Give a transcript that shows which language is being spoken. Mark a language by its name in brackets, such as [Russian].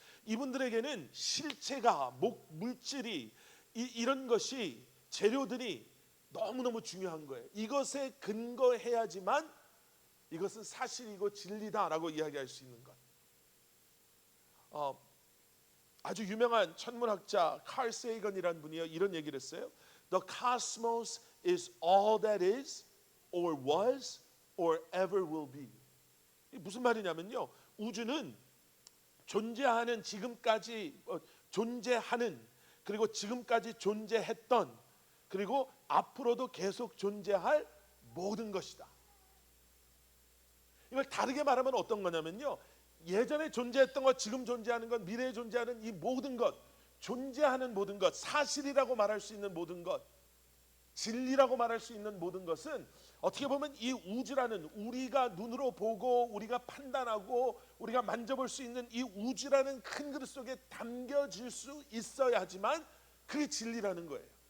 [Korean] 이분들에게는 실체가 물질이 이런 것이 재료들이 너무너무 중요한 거예요. 이것에 근거해야지만 이것은 사실이고 진리다라고 이야기할 수 있는 것. 아주 유명한 천문학자 칼 세이건이라는 분이요 이런 얘기를 했어요. [English] The cosmos is all that is or was or ever will be. [Korean] 이게 무슨 말이냐면요 우주는 존재하는 지금까지 존재하는 그리고 지금까지 존재했던 그리고 앞으로도 계속 존재할 모든 것이다. 이걸 다르게 말하면 어떤 거냐면요 예전에 존재했던 것, 지금 존재하는 것, 미래에 존재하는 이 모든 것, 존재하는 모든 것, 사실이라고 말할 수 있는 모든 것, 진리라고 말할 수 있는 모든 것은 어떻게 보면 이 우주라는 우리가 눈으로 보고 우리가 판단하고 우리가 만져볼 수 있는 이 우주라는 큰 그릇 속에 담겨질 수 있어야지만 그게 진리라는 거예요.